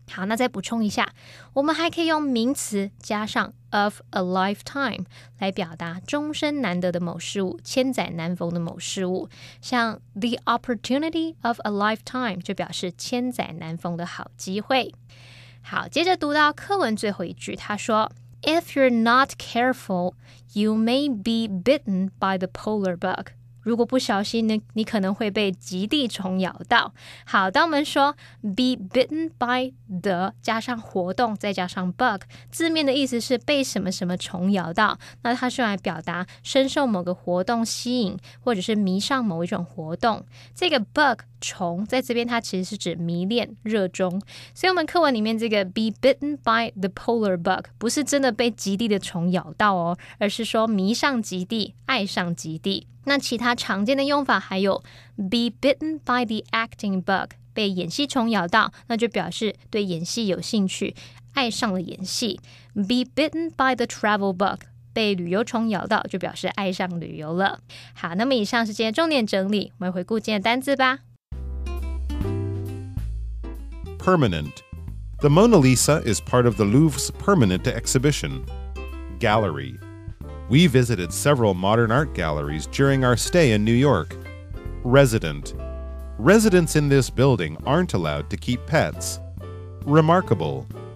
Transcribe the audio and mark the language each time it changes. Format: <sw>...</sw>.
<zh>好，那再补充一下，我们还可以用名词加上 of a lifetime 来表达终身难得的某事物，千载难逢的某事物。像 the opportunity of a lifetime 就表示千载难逢的好机会。好，接着读到课文最后一句，他说</zh> <en>If you're not careful, you may be bitten by the polar bug.</en> <zh>如果不小心呢，你可能会被极地虫咬到。好，当我们说 be bitten by the 加上活动再加上 bug， 字面的意思是被什么什么虫咬到，那它是用来表达深受某个活动吸引，或者是迷上某一种活动。这个 bug 虫在这边它其实是指迷恋、热衷，所以我们课文里面这个 be bitten by the polar bug 不是真的被极地的虫咬到哦，而是说迷上极地、爱上极地。那其他常见的用法还有 be bitten by the acting bug 被演戏虫咬到，那就表示对演戏有兴趣，爱上了演戏。 be bitten by the travel bug被旅游虫咬到，就表示爱上旅游了。好，那么以上是今天重点整理，我们回顾今天的单字吧。</zh> <en>Permanent. The Mona Lisa is part of the Louvre's permanent exhibition. Gallery. We visited several modern art galleries during our stay in New York. Resident. Residents in this building aren't allowed to keep pets. Remarkable.</en>